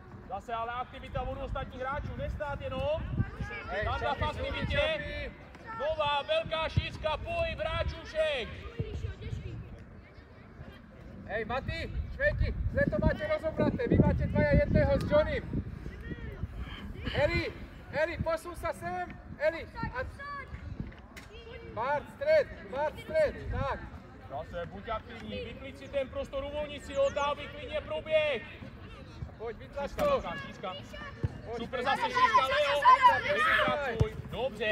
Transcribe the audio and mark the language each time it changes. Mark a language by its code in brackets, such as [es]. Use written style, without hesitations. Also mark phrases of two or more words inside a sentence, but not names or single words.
[cs] Zase ale aktivita od ostatních hráčů, nestát jenom. Tanda v aktivitě. Nová velká šířka, pohyb hráčů všech. [sk] Hej, Mati, Švejky, zle to máte rozobraté, vy máte dvaja jedného s Johnnym. Eli, posun sa sem, Eli. Bart, stred, tak. [cs] Zase buď aktivní, vyklid si ten prostor, uvolnit si ho, dávej klidně proběh. Pojď, vytlač to. Super, zase šířka, Leo. Vypracuj, dobře.